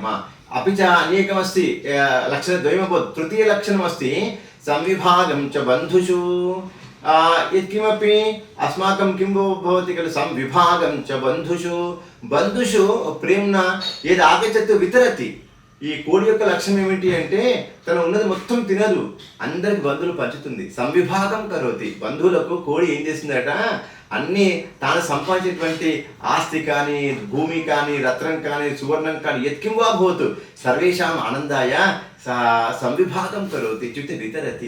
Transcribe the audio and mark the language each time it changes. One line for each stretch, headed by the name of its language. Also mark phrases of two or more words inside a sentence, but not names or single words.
Sanskrit: अपि च अनेकमस्ति लक्षणद्वयमभवत्। तृतीयलक्षणमस्ति संविभागं च बन्धुषु। यत्किमपि अस्माकं किं भवति खलु, संविभागं च बन्धुषु प्रेम्णा यद् आगच्छति वितरति।
Telugu: ఈ కోడి యొక్క లక్షణం ఏమిటి అంటే తన ఉన్నది మొత్తం తినదు, అందరికి బంధువులు పంచుతుంది,
Sanskrit: సంవిభాగం కరోతి।
Telugu: బంధువులకు కోడి ఏం చేస్తుందట, అన్ని తాను సంపాదించినటువంటి ఆస్తి కానీ భూమి కానీ రత్నం కానీ సువర్ణం కానీ
Sanskrit: యత్కిం వా భవతు సర్వేషాం ఆనందాయ సంవిభాగం కరోతి ఇత్యుక్తే వితరతి।